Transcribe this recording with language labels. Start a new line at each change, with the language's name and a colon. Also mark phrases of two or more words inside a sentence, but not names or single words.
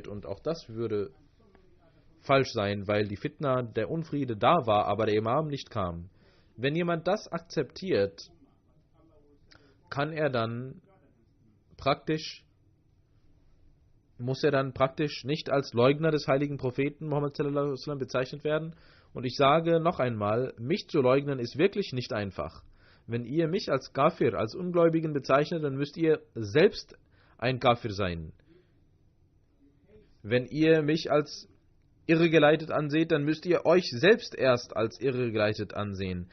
German: Und auch das würde falsch sein, weil die Fitna, der Unfriede da war, aber der Imam nicht kam. Wenn jemand das akzeptiert, muss er dann praktisch nicht als Leugner des heiligen Propheten Muhammad
Arabic: صلى الله عليه وسلم
German: bezeichnet werden. Und ich sage noch einmal, mich zu leugnen ist wirklich nicht einfach. Wenn ihr mich als Kafir, als Ungläubigen bezeichnet, dann müsst ihr selbst ein Kafir sein. Wenn ihr mich als irregeleitet anseht, dann müsst ihr euch selbst erst als irregeleitet ansehen.